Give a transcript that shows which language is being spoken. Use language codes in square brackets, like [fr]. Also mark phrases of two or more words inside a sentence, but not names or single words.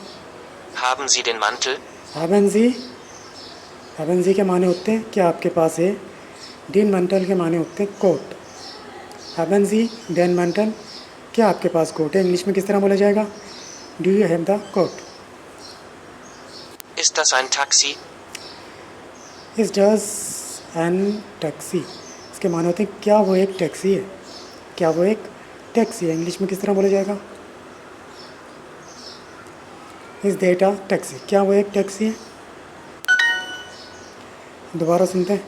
[de] Haben Sie den Mantel? haben Sie [ur] کے معنی ہوتے ہیں کیا آپ کے پاس ہے? [de] den Mantel [ur] کے معنی ہوتے ہیں کوٹ. [de] haben Sie den Mantel? [ur] کیا آپ کے پاس کوٹ ہے? انگلش میں کس طرح بولا جائے گا? [en] Do you have the coat? [de] Ist das ein Taxi? Ist das ein Taxi. [ur] اس کے معنی ہوتے ہیں کیا وہ ایک ٹیکسی ہے? کیا وہ ایک ٹیکسی ہے? انگلش میں کس طرح بولا جائے گا? [en] Is data taxi. [ur] کیا وہ ایک ٹیکسی ہے؟ دوبارہ سنتے ہیں.